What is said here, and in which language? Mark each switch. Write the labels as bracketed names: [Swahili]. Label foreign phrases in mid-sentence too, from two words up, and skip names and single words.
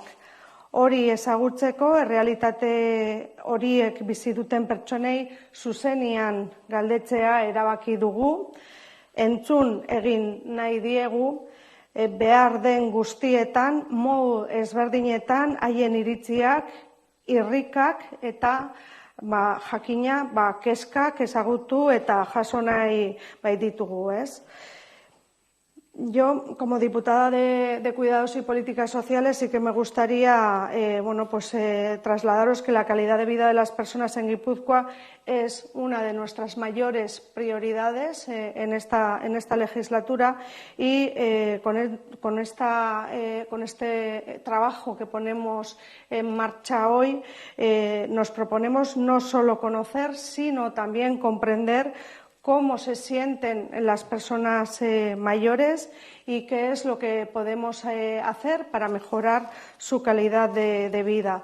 [Basque] Hori ezagutzeko, errealitate horiek bizi duten pertsonei zuzenian galdetzea erabaki dugu, entzun egin nahi diegu, behar den guztietan, modu ezberdinetan, haien iritziak, irrikak eta jakina kezkak ezagutu eta jaso nahi ditugu, ez? [Spanish] Yo, como diputada de Cuidados y Políticas Sociales, sí que me gustaría trasladaros que la calidad de vida de las personas en Guipúzcoa es una de nuestras mayores prioridades en esta legislatura y con este trabajo que ponemos en marcha hoy nos proponemos no solo conocer, sino también comprender cómo se sienten las personas mayores y qué es lo que podemos hacer para mejorar su calidad de vida.